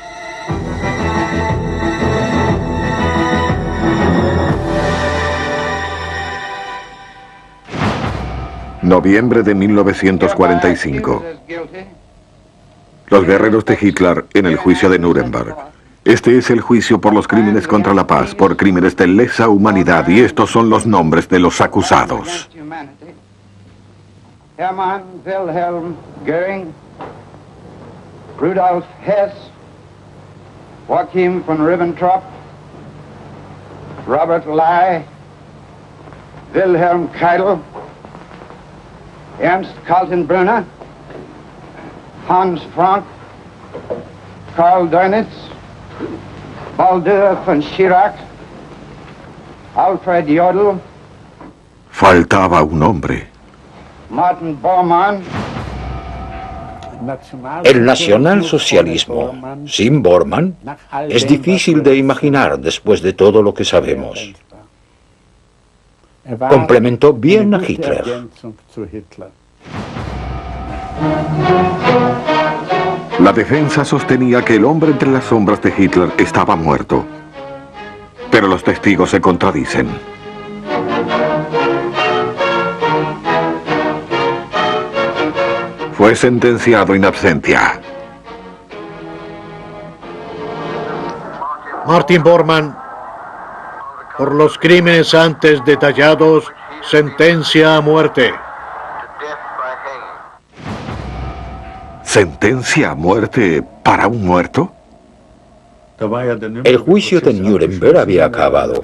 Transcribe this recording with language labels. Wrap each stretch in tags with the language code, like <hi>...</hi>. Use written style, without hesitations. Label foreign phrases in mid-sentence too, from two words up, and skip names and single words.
<es>Noviembre de 1945. Los guerreros de Hitler en el juicio de Nuremberg. Este es el juicio por los crímenes contra la paz, por crímenes de lesa humanidad, y estos son los nombres de los acusados. Hermann Wilhelm Göring, Rudolf Hess, Joachim von Ribbentrop, Robert Ley, Wilhelm Keitel, Ernst Kaltenbrunner, Hans Frank, Karl Dönitz, Baldur von Schirach, Alfred Jodl. Faltaba un hombre. Martin Bormann. El nacionalsocialismo sin Bormann es difícil de imaginar después de todo lo que sabemos. Complementó bien a Hitler. La defensa sostenía que el hombre entre las sombras de Hitler estaba muerto. Pero los testigos se contradicen. Fue sentenciado</es> <la>in absentia.</la> <es>Martin Bormann, por los crímenes antes detallados, sentencia a muerte. ¿Sentencia a muerte para un muerto? El juicio de Nuremberg había acabado.</es>